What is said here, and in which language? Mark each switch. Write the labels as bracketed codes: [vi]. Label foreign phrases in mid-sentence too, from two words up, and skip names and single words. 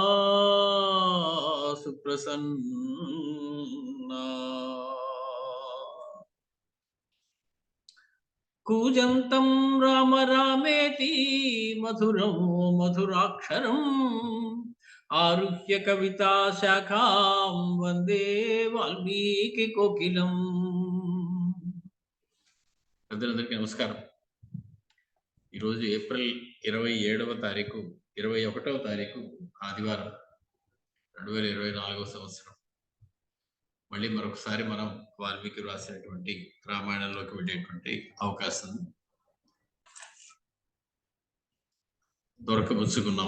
[sa] सुप्रसन्ना कूजन्तं राम रामेति मधुरं मधुराक्षरम् आरुह्य कविता शाखां वंदे वाल्मीकि कोकिलम्. [te] అందరికీ నమస్కారం. ఈరోజు ఏప్రిల్ 27వ తారీఖు 21వ తారీఖు ఆదివారం 2024వ సంవత్సరం. మళ్ళీ మరొకసారి మనం వాల్మీకి రాసినటువంటి రామాయణంలోకి వెళ్ళేటువంటి అవకాశం దొరకబుచ్చుకున్నాం.